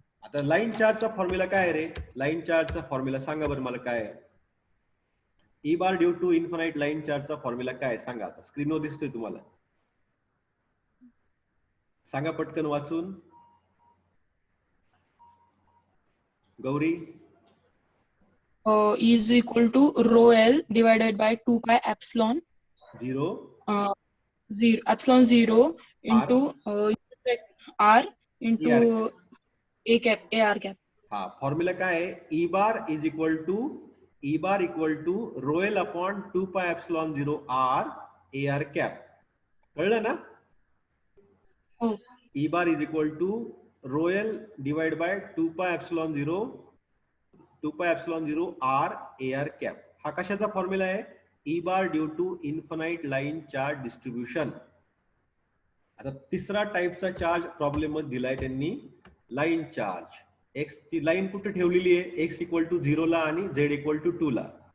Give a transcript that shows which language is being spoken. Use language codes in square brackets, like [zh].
[mr] आता लाईन चार्जचा फॉर्म्युला काय आहे रे? लाईन चार्जचा फॉर्म्युला सांगा बरं मला काय आहे? E bar due to infinite line चार्जचा फॉर्म्युला काय सांगा? आता स्क्रीनवर दिसतोय तुम्हाला, सांगा पटकन वाचून. Gauri. [en] Is equal to rho L divided by 2 pi epsilon 0 epsilon 0 into R into A cap AR cap. [mr] हा फॉर्म्युला काय आहे? [en] E bar equal to rho L upon 2 pi epsilon 0 R A R cap. [mr] कळलं ना? हो. [en] E bar is equal to rho L divide by 2 pi epsilon 0 R A R cap. [mr] हा कशाचा formula आहे? [en] E bar due to infinite line charge distribution. [mr] आता तिसरा टाइपचा charge problem मध्ये दिलाय त्यांनी, लाईन चार्ज. एक्स ची लाईन कुठे ठेवलेली आहे? एक्स इक्वल टू 0 ला आणि झेड इक्वल टू 2 ला.